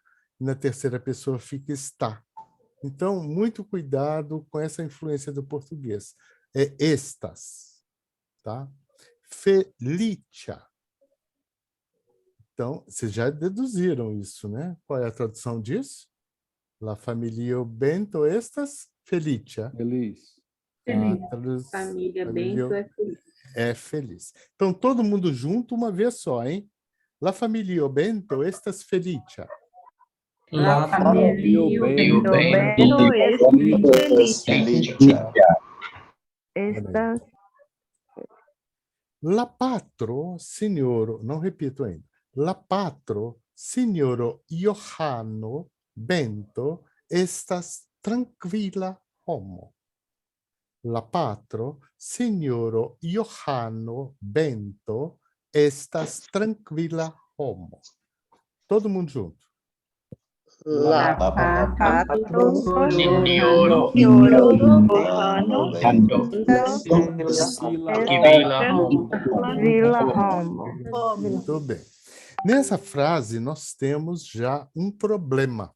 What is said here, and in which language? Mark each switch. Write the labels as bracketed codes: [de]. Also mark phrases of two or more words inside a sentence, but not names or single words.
[pt] Na terceira pessoa fica está. Então, muito cuidado com essa influência do português. É estas. Tá? Felicia. Então, vocês já deduziram isso, né? Qual é a tradução disso? [eo] La familia Bento estas felicia. [pt] Feliz. Família Bento é feliz. É feliz. Então, todo mundo junto uma vez só, hein? [eo] La familia Bento estas felicia. La familia Bento Bento es Felicia. estas La patro, signoro, [pt] não repito ainda. [eo] La patro, signoro Johano Bento, estas tranquila homo. La patro, signoro Johano Bento, estas tranquila homo. [pt] Todo mundo junto. [eo] La patro, Signoro Johano Bento, estas Vila Homo. [pt] Muito bem. Nessa frase, nós temos já um problema.